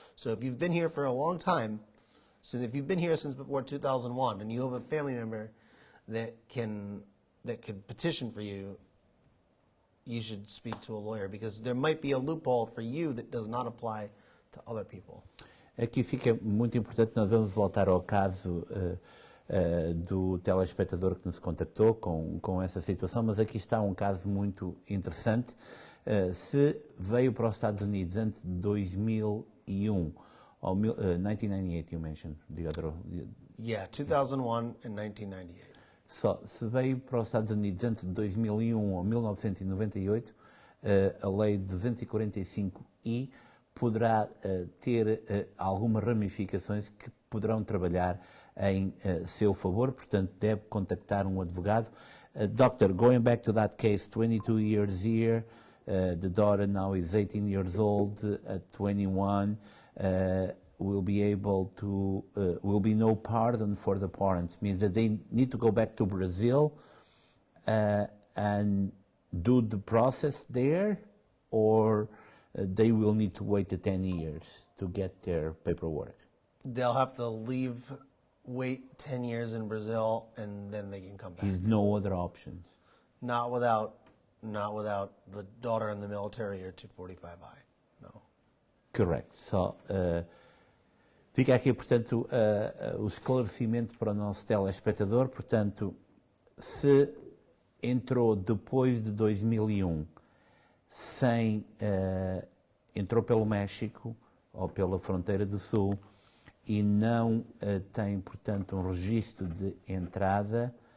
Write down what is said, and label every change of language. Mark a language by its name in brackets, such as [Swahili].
[English] So if you've been here for a long time, so if you've been here since before 2001 and you have a family member that can petition for you, you should speak to a lawyer because there might be a loophole for you that does not apply to other people. [Portuguese] Aqui fica muito importante, nós vamos voltar ao caso do telespectador que nos contactou com essa situação, mas aqui está um caso muito interessante. Se veio para os Estados Unidos antes de 2001, ou 1998 [English] you mentioned, the other... Yeah, 2001 and 1998. [Portuguese] Se veio para os Estados Unidos antes de 2001 ou 1998, a Lei 245I poderá ter algumas ramificações que poderão trabalhar em seu favor, portanto deve contactar um advogado. [English] Doctor, going back to that case, 22 years here, the daughter now is 18 years old, 21. will be able to, will be no pardon for the parents, means that they need to go back to Brazil and do the process there, or they will need to wait the 10 years to get their paperwork. They'll have to leave, wait 10 years in Brazil, and then they can come back. There's no other options. Not without the daughter in the military or 245I. No. Correct. [Portuguese] So, fica aqui, portanto, o esclarecimento para o nosso telespectador. Portanto, se entrou depois de 2001 sem, entrou pelo México ou pela fronteira do Sul e não tem, portanto, um registro de entrada,